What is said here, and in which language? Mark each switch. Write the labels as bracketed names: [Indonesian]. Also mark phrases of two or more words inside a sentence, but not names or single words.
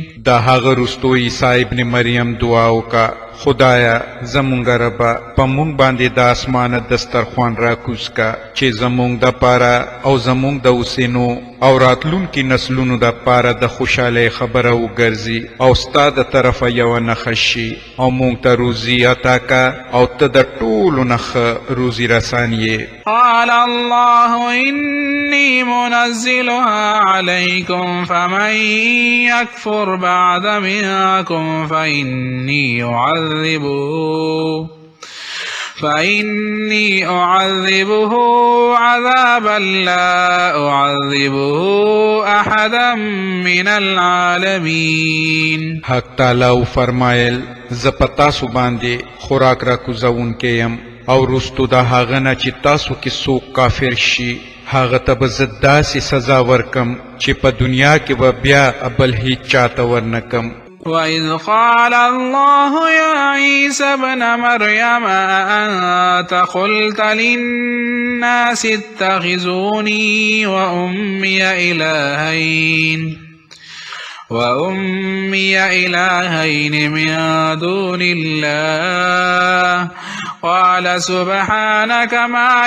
[Pashto] دا هغه رستو عیسی ابن مریم دعا وکړه، خدایا زمونږ ربه په مونږ باندې د اسمانه دسترخوان راکوز کا چې زمونږ دپاره او زمونږ د اوسینو او راتلونکي نسلونو دپاره د خوشحالۍ خبره وګرځي او ستا د طرفه یوه نښه شي او مونږ ته روزي عطا کا او ته د ټولو نه ښه روزي رسان یې. [Arabic] قال الله إني منزلها عليكم فمن يكفر بعد منكم فإني أعذبه عذابا لا أعذبه أحدا من العالمين. [Pashto] حق تعالی فرمایل زه په تاسو باندې خوراک را کوزونکی یم او رستو د هغه نه چې تاسو کې څوک کافر شي هغه ته به زه داسې سزا ورکم چې په دنیا کې به بیا بل هیچ چاته ورنکم. [Arabic] وإذ قال الله يا عيسى ابن مريم أأنت قلت للناس اتخذوني وأمي إلهين من دون الله قال سبحانك ما